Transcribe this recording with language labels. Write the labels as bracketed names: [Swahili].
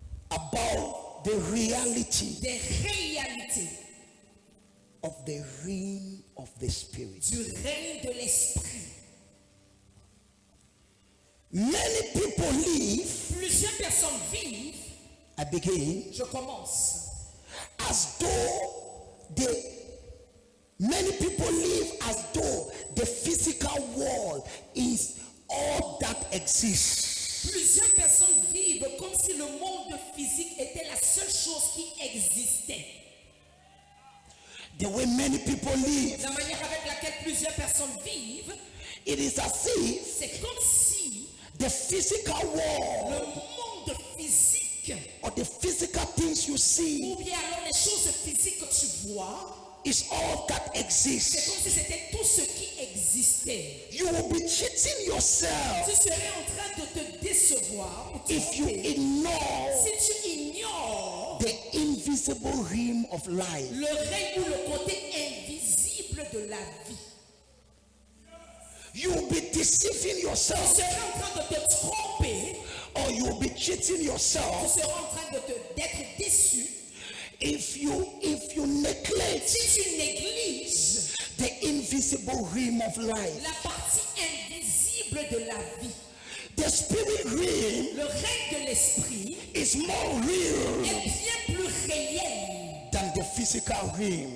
[English] about the reality [French] des réalités [English] of the realm of the spirit. [French] du règne de l'esprit. [English] Many people live, [French] Plusieurs personnes vivent, [English] I begin, [French] je commence, [English] as though many people live as though the physical world is all that exists. [French] plusieurs personnes vivent comme si le monde physique était la seule chose qui existait. [English] The way many people live, [French] La manière avec laquelle plusieurs personnes vivent, [English] it is as if [French] c'est comme si [English] the physical world [French] le monde physique, [English] or the physical things you see [French] ou bien alors les choses physiques que tu vois, [English] is all that [French] c'est [English] exists. [French] comme si c'était tout ce qui existait. [English] You will be cheating yourself [French] Tu serais en train de te décevoir ou te [English] if you [French] tromper [English] ignore [French] si tu ignores [English] the invisible realm of life. [French] le règne ou le côté invisible de la vie. [English] You'll be deceiving [French] Tu [English] yourself, [French] seras en train de te tromper, [English] or you'll be cheating [French] tu [English] yourself [French] seras en train d'être déçu [English] if you neglect [French] si tu négliges [English] the invisible realm of life. [French] la partie invisible de la vie. [English] The spirit realm [French] Le règne de l'esprit [English] is more real [French] est bien plus réel [English] than the physical realm